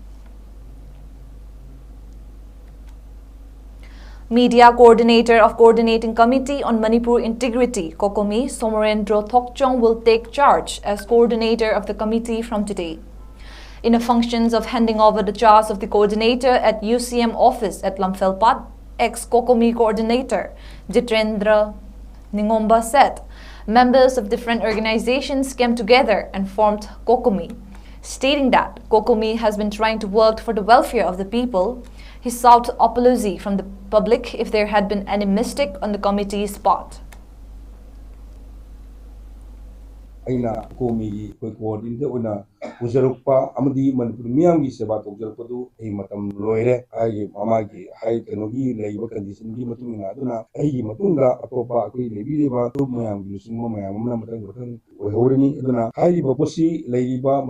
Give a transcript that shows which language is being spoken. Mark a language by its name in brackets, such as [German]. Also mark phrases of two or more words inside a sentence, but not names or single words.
[English] Media Coordinator of Coordinating Committee on Manipur Integrity, Kokomi Somarendro Thokchong, will take charge as coordinator of the committee from today. In the functions of handing over the charge of the coordinator at UCM office at Lamphel-Pat, ex-𝐶𝐞𝐰𝐬 coordinator Jitendra Ningomba said, members of different organizations came together and formed 𝐶𝐞𝐰𝐬. Stating that 𝐶𝐶𝐰𝐬 has been trying to work for the welfare of the people, he sought apology from the public if there had been any mistake on the committee's part. [Manipuri] ꯑꯩꯅ ꯀꯣꯃꯤꯒꯤ ꯑꯩꯈꯣꯏ ꯀꯣꯑꯣꯔꯗꯤꯅꯦꯇꯔ ꯑꯣꯏꯅ ꯄꯨꯖꯔꯛꯄ ꯑꯃꯗꯤ ꯃꯅꯤꯄꯨꯔ ꯃꯤꯌꯥꯝꯒꯤ ꯁꯦꯕꯥ ꯇꯧꯖꯔꯛꯄꯗꯨ ꯑꯩ ꯃꯇꯝ ꯂꯣꯏꯔꯦ ꯑꯩꯒꯤ ꯃꯃꯥꯒꯤ ꯀꯩꯅꯣꯒꯤ ꯂꯩꯕ ꯀꯟꯗꯤꯁꯟꯒꯤ ꯃꯇꯨꯡ ꯏꯟꯅ ꯑꯗꯨꯅ ꯑꯩꯒꯤ ꯃꯇꯨꯡꯗ ꯑꯇꯣꯞꯄ ꯑꯩꯈꯣꯏ ꯂꯩꯕꯤꯔꯤꯕ ꯒ꯭ꯔꯨꯞ ꯃꯌꯥꯝꯒꯤ ꯂꯨꯆꯤꯡꯕ ꯃꯌꯥꯝ ꯑꯃꯅ ꯃꯊꯪ ꯑꯣꯏꯍꯧꯔꯅꯤ ꯑꯗꯨꯅ ꯍꯥꯏꯔꯤꯕ ꯄꯣꯠꯁꯤ ꯂꯩꯔꯤꯕ